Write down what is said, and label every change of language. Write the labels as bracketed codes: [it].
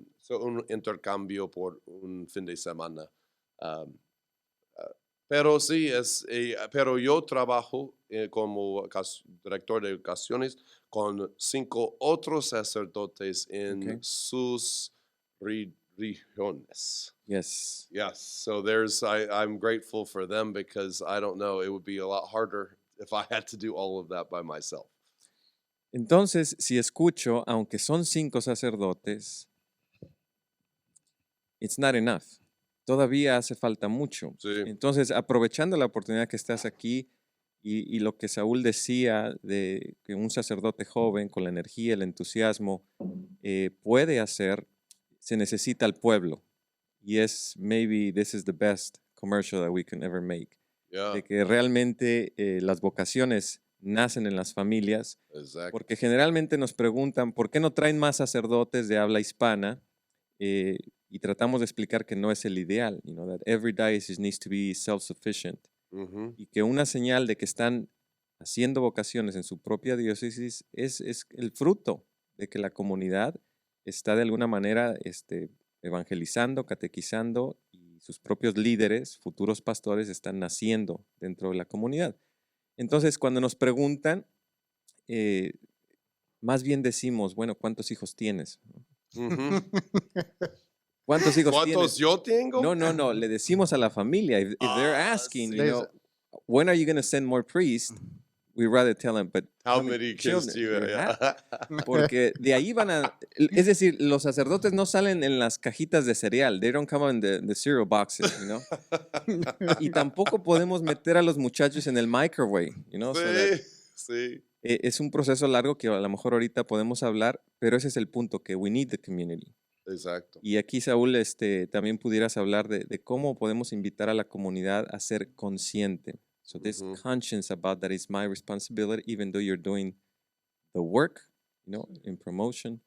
[es] Un intercambio por un fin de semana. Pero sí, pero yo trabajo como director de vocaciones con 5 otros sacerdotes en sus regiones. [en] Yes. Yes, so I'm grateful for them because I don't know, it would be a lot harder if I had to do all of that by myself. [es] Entonces, si escucho, aunque son 5 sacerdotes, [en] it's not enough. [es] Todavía hace falta mucho. Sí. Entonces, aprovechando la oportunidad que estás aquí y lo que Saúl decía de que un sacerdote joven con la energía, el entusiasmo puede hacer, se necesita al pueblo. Y [en] maybe this is the best commercial that we can ever make. Yeah, [es] De que realmente las vocaciones nacen en las familias, [en] exactly. [es] porque generalmente nos preguntan ¿por qué no traen más sacerdotes de habla hispana? Y tratamos de explicar que no es el ideal, [en] that every diocese needs to be self-sufficient. Mm-hmm. [es] Y que una señal de que están haciendo vocaciones en su propia diócesis es el fruto de que la comunidad está de alguna manera evangelizando, catequizando y sus propios líderes, futuros pastores, están naciendo dentro de la comunidad. Entonces, cuando nos preguntan, más bien decimos, bueno, ¿cuántos hijos tienes? Mm-hmm. ¿Cuántos hijos tienes? ¿Cuántos yo tengo? No, le decimos a la familia. [en] If they're asking, [es] sí. [en] when are you going to send more priests? We rather tell them, but How many kids do you have? [es] Porque de ahí es decir, los sacerdotes no salen en las cajitas de cereal. [en] They don't come in the cereal boxes, [es] Y tampoco podemos meter a los muchachos en el microwave, Sí. Es un proceso largo que a lo mejor ahorita podemos hablar, pero ese es el punto, que [en] we need the community. [es] Exacto. Y aquí, Saúl, también pudieras hablar de cómo podemos invitar a la comunidad a ser consciente. [en] So this Ujú. conscience about that is my responsibility, even though you're doing the work, in promotion.